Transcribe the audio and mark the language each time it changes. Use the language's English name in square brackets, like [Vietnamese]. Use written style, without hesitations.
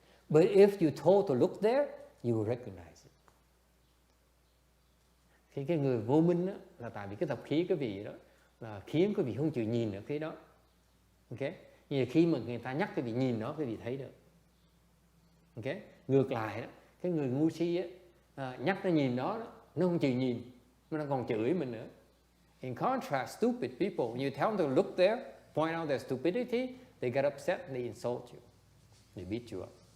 [English] But if you told to look there, you will recognize it. [Vietnamese] Khi cái người vô minh đó, là tại vì cái tập khí cái vị đó là khiến cái vị không chịu nhìn ở phía đó. Okay? Như khi mà người ta nhắc cái vị nhìn đó, cái vị thấy được. Okay? Ngược lại đó, cái người ngu si á, nhắc nó nhìn đó, nó không chịu nhìn, nó còn chửi mình nữa. [English] In contrast, stupid people, when you tell them to look there, point out their stupidity, they get upset, they insult you, they beat you up.